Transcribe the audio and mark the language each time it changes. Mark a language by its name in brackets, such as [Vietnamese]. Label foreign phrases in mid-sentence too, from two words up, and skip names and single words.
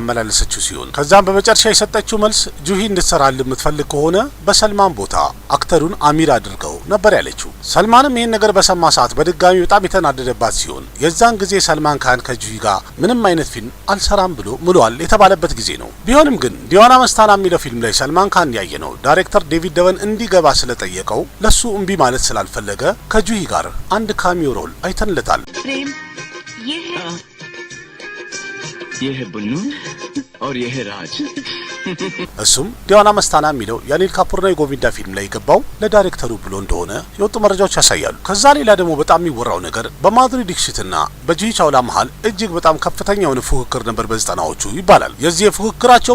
[Amharic] ያመላለሰችው ሲሆን ከዛም በመጨረሻ የሰጠችው መልስ ጁሂ እንድትሰራል የምትፈልግ ከሆነ በሰልማን ቦታ አክተሩን አሚር አድርገው ነበር ያለችው። ሰልማንም ይሄን ነገር በሰማ ሰዓት በድጋሚ በጣም የተናደደባት ሲሆን የዛን ጊዜ ሰልማን ካን ከጁሂ ጋር ምንም አይነት ፊልም አልሰራም ብሎ ምሏል የተባለበት ጊዜ ነው። ቢሆንም ግን ዲዋና መስታና የሚለው ፊልም ላይ ሰልማን ካን ያየነው ዳይሬክተር ዴቪድ ደቨን እንዲገባ ስለጠየቀው ለሱ እምቢ ማለት ስላልፈለገ ከጁሂ ጋር አንድ ካሚዮ ሮል አይተንለታል። [Hindi] प्रेम ये है बुन्नू और ये है राज. [Amharic] እሱም ዲዋና መስታና የሚለው የአኒል ካፑርና የጎቪንዳ ፊልም ላይ የገባው ለዳይሬክተሩ ብሎ እንደሆነ የወጡ መረጃዎች ያሳያሉ። ከዛ ሌላ ደግሞ በጣም የሚወራው ነገር በማድሪ ዲክሽትና በጁሂ ቻውላ መሃል እጅግ በጣም ከፍተኛ የሆነ ፉክክር ነበር በ90ዎቹ ይባላል። የዚህ የፉክክራቸውም